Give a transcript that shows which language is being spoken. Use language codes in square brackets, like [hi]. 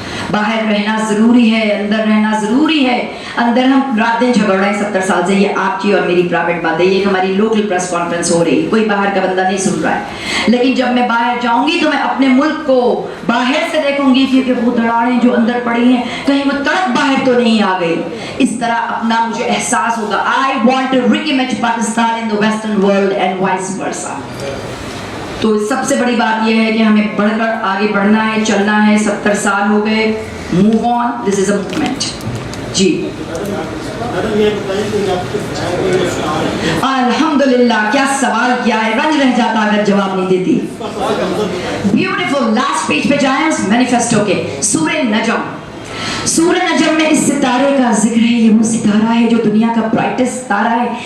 [ur] باہر رہنا ضروری ہے, اندر رہنا ضروری ہے. اندر ہم رات دن جھگڑ رہے ہیں 70 سال سے, یہ آپ کی اور میری پرائیویٹ بات ہے, یہ ہماری لوکل پریس کانفرنس ہو رہی, کوئی باہر کا بندہ نہیں سن رہا ہے. لیکن جب میں باہر جاؤں گی تو میں اپنے ملک کو باہر سے دیکھوں گی کیونکہ وہ دراڑیں جو اندر پڑی ہیں کہیں وہ تڑپ باہر تو نہیں آ گئی. اس طرح اپنا مجھے احساس ہوگا. [en] I want to re-image Pakistan in the Western world and vice versa. [ur] تو سب سے بڑی بات یہ ہے کہ ہمیں بڑھ کر آگے بڑھنا ہے, چلنا ہے. 70 سال ہو گئے, [en] move on, this is a movement. [ur] جی الحمدللہ, کیا سوال کیا ہے, رنج رہ جاتا اگر جواب نہیں دیتی. بیوٹیفل, لاسٹ پیج پہ جائیں اس مینیفیسٹو کے, سورہ نجم. سورہ نجم میں اس ستارے کا ذکر ہے. یہ وہ ستارہ ہے جو دنیا کا برائٹسٹ ستارہ ہے.